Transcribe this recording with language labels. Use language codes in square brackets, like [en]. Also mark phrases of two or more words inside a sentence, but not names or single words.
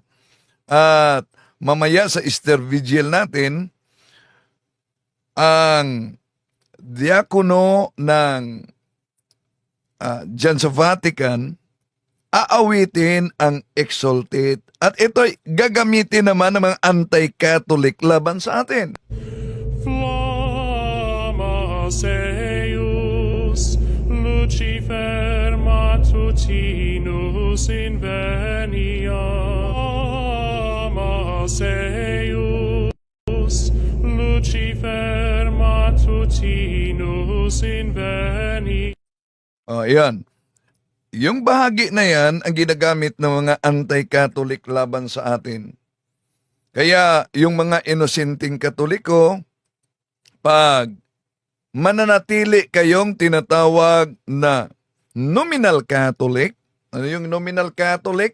[tl] At mamaya sa Easter Vigil natin, ang diakono ng dyan sa Vatican, aawitin ang Exsultate. At ito'y gagamitin naman ng mga anti-Catholic laban sa atin. [la] Flama Eius, Lucifer matutinus invenia. Flama Eius, Lucifer matutinus invenia. [tl] Ayan. Yung bahagi na yan ang ginagamit ng mga anti-Catholic laban sa atin. Kaya yung mga inosenteng Katoliko, pag mananatili kayong tinatawag na [en] nominal Catholic, [tl] ano yung [en] nominal Catholic?